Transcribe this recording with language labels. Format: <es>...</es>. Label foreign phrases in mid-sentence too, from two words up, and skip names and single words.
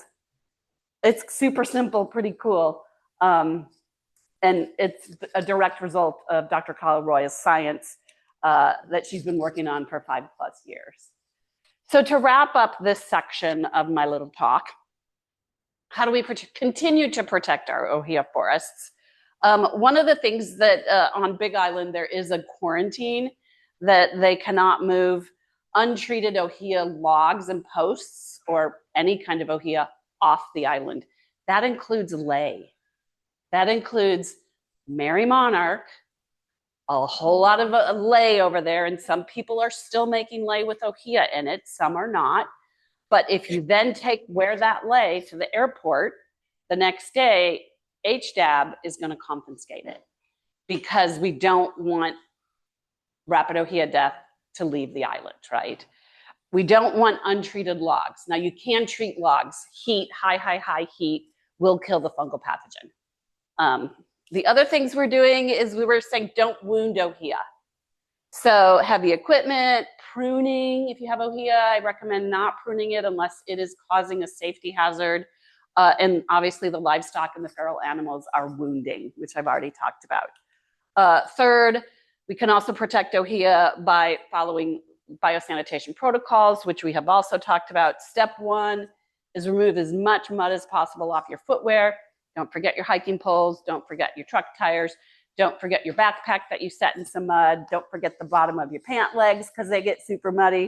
<en>It's super simple, pretty cool. And it's a direct result of Dr. Kyle Roy's science that she's been working on for 5+ years. So to wrap up this section of my little talk, how do we continue to protect our ʻŌhiʻa forests? One of the things that on Big Island, there is a quarantine that they cannot move untreated ʻŌhiʻa logs and posts or any kind of ʻŌhiʻa off the island. That includes lei. That includes Mary Monarch, a whole lot of lei over there, and some people are still making lei with ʻŌhiʻa in it, some are not. But if you then wear that lei to the airport, the next day, HDAB is going to confiscate it because we don't want rapid ʻŌhiʻa death to leave the island, right? We don't want untreated logs. Now you can treat logs. Heat, high heat will kill the fungal pathogen. The other things we're doing is we were saying don't wound ʻŌhiʻa. So heavy equipment, pruning. If you have ʻŌhiʻa, I recommend not pruning it unless it is causing a safety hazard. And obviously the livestock and the feral animals are wounding, which I've already talked about. Third, we can also protect ʻŌhiʻa by following biosanitation protocols, which we have also talked about. Step one is remove as much mud as possible off your footwear. Don't forget your hiking poles. Don't forget your truck tires. Don't forget your backpack that you set in some mud. Don't forget the bottom of your pant legs because they get super muddy.</en>